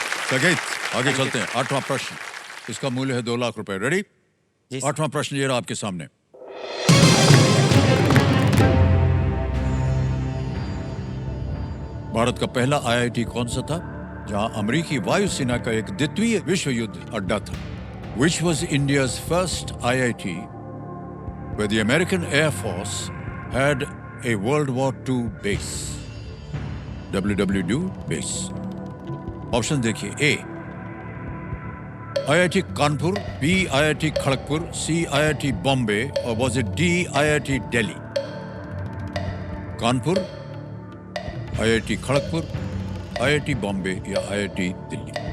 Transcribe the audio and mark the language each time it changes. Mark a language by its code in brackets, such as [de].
[hi] सगीत, आगे चलते हैं। 8वां प्रश्न, इसका मूल्य है 2 लाख रुपए। रेडी? जी सर। 8वां प्रश्न ये रहा आपके सामने। भारत का पहला आईआईटी कौन सा था जहां अमेरिकी वायुसेना का एक द्वितीय विश्व युद्ध अड्डा था? [en] Which was India's first IIT where the American Air Force had a World War II base? WWII base. [hi] Option देखिए। ए IIT Kanpur, B IIT Kharagpur, सी IIT बॉम्बे, और [en] was it [hi] D IIT Delhi? Kanpur, IIT Kharagpur, IIT Bombay या IIT दिल्ली?